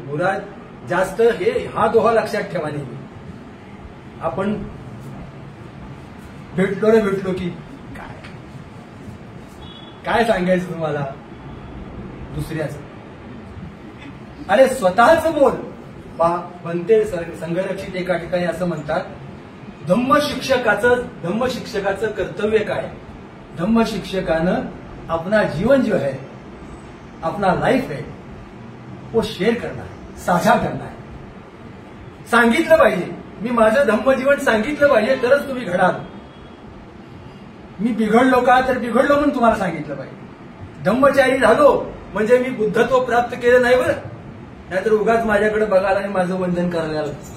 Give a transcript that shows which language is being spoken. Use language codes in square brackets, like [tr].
[mr] बुरा जास्त हा दोहा लक्षात ठेवा. नाही आपण भेटलो की काय सांगायचं तुम्हाला दुसऱ्याचं? अरे स्वतःच बोल. बनते संघरक्षित एका ठिकाणी असं म्हणतात, धम्मशिक्षकाचं कर्तव्य काय? [hi] धम्मशिक्षकानं अपना जीवन जो है, अपना लाइफ है, वो शेअर करना है, साझा करना है. [mr] सांगितलं पाहिजे. मी माझं धम्मजीवन सांगितलं पाहिजे तरच तुम्ही घडाल. मी बिघडलो का तर बिघडलो म्हणून तुम्हाला सांगितलं पाहिजे. धम्मचारी झालो म्हणजे मी बुद्धत्व प्राप्त केलं नाही बरं, नाहीतर उगाच माझ्याकडे बघायला आणि माझं वंदन करायला आलं.